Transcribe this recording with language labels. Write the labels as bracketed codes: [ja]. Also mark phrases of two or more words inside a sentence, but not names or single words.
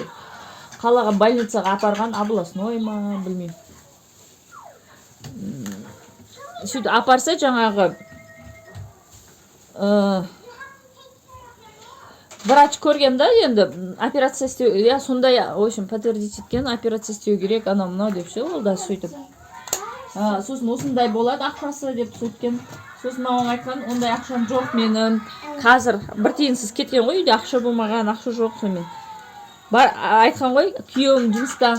[kk] Қалаға больницаға апарған, областной ма, білмеймін. Сөйтіп апарса жаңағы врач көрген да, енді операция істеу, я сондай, [ru] в общем, подтвердить [kk] еткен, операция істеу керек, анау мынау деп ше, ол да сөйтіп. Сосын осындай болады ақшасы деп сөйткен. Сосын мамам айтқан, ондай ақшам жоқ менің. Қазір бір тиынсыз кеткен ғой, үйде ақша болмаған, ақша жоқ сонымен. Айтқан ғой, күйеуім жұмыста.